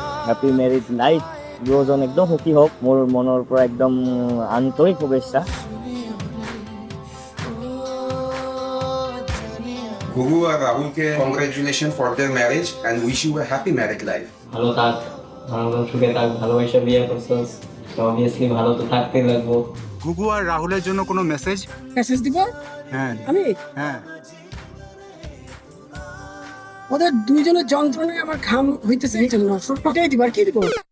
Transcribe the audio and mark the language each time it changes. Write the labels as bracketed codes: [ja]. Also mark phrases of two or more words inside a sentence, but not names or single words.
[en] happy married life. [bn] দুজন একদম সুখী হোক, [as] মোৰ মনৰ পৰা একদম আন্তৰিক শুভেচ্ছা। [en] Gugu [hi] और राहुल के [en] congratulations for their marriage and wish you a happy married life. [bn] ভালো থাক, ভালো সুখে থাক, ভালোবাসা বিয়ে করছস, অবভিয়াসলি ভালো তো থাকতেই লাগবো। গুগু আর রাহুলের জন্য কোনো মেসেজ? মেসেজ দিব হ্যাঁ আমি? হ্যাঁ। ওদের দুইজনের যন্ত্রণায় আমার ঘাম হইতেছে, এই জন্য এটাই দিবার, কি দিব?